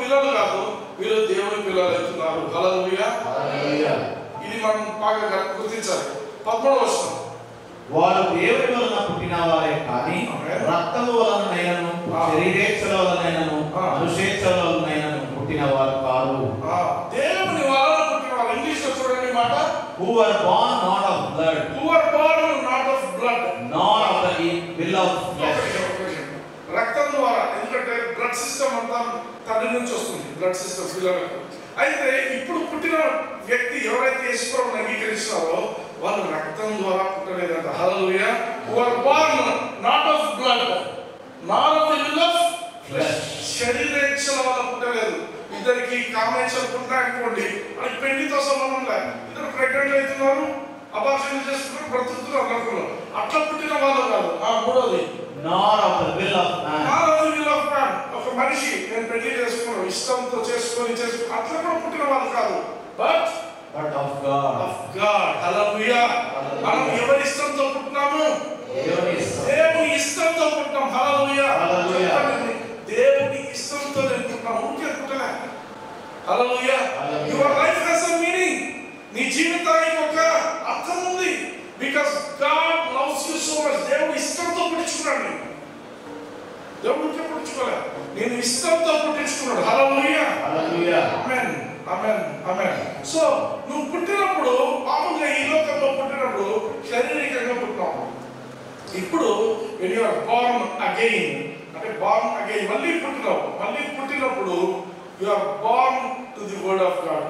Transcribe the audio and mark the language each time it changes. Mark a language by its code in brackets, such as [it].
[te] దేవుని పిల్లలు అవుతున్నారు. హల్లెలూయా. ఇది మనం బాగా గుర్తించాలి. 13వ వచనం, వారు దేవుని వలన పుట్టిన వారే కానీ రక్తము వలనైనను శరీరేచ్ఛల వలనైనను మనుషేచ్ఛల వలనైనను పుట్టిన వారు కారు. దేవుని వలన పుట్టిన వారు. ఇంగ్లీష్ లో చూడండి మాట, [en] who were born not of blood, who were born not of blood, nor of the will of flesh. [te] రక్తం ద్వారా, ఎందుకంటే బ్లడ్ సిస్టమ్ అంతా తండ్రి నుంచి వస్తుంది, బ్లడ్ సిస్టమ్ పిల్లలకు. అయితే ఇప్పుడు పుట్టిన వ్యక్తి ఎవరైతే యేసుప్రభువుని అంగీకరిస్తారో వాళ్ళు రక్తం ద్వారా పుట్టలేదంట. హల్లెలూయా. [en] who are born not of blood nor of the will of flesh. [te] శరీరేచ్ఛల వల్ల పుట్టలేదు. ఇద్దరికి కామేచ్ఛలు పుట్టాయనుకోండి, అది పెళ్లితో సంబంధం లేదు. ఇద్దరు ప్రెగ్నెంట్ అవుతున్నారు, అబార్షన్ చేసుకున్నారు, బ్రతుకుతున్నారు అనుకున్నారు. అట్లా పుట్టిన వాళ్ళు కాదు. మూడోది, [en] nor of the will of man. nor of the will of man. [te] ఒక మనిషి నేను పెళ్లి చేసుకున్నాను, ఇష్టంతో చేసుకొని అట్లా కూడా పుట్టిన వాళ్ళు కాదు. [en] But of God. of God. [te] హల్లెలూయా. మనం ఎవరి ఇష్టంతో పుట్టినాము? దేవుని ఇష్టంతో పుట్టాం. హల్లెలూయా. దేవుని ఇష్టంతో పుట్టాం, ఊరికే పుట్టలే. హల్లెలూయా. [en] Your life has a meaning. [te] నీ జీవితానికి ఒక అర్థం ఉంది. [en] Because God loves you so much. [te] దేవుడు ఇష్టంతో పుట్టించుకున్నాడు. దేవుడు పుట్టించుకోలే, నేను ఇష్టంతో పుట్టించుకున్నాడు. హల్లెలూయా. హల్లెలూయా. ఆమేన్, ఆమేన్, ఆమేన్. సో నువ్వు పుట్టినప్పుడు మామూలుగా ఈ లోకంలో పుట్టినప్పుడు శారీరకంగా పుట్టినావు. ఇప్పుడు [en] when you are born again, [te] అంటే born again, మళ్ళీ పుట్టినావు. మళ్ళీ పుట్టినప్పుడు [en] you are born to the word of God.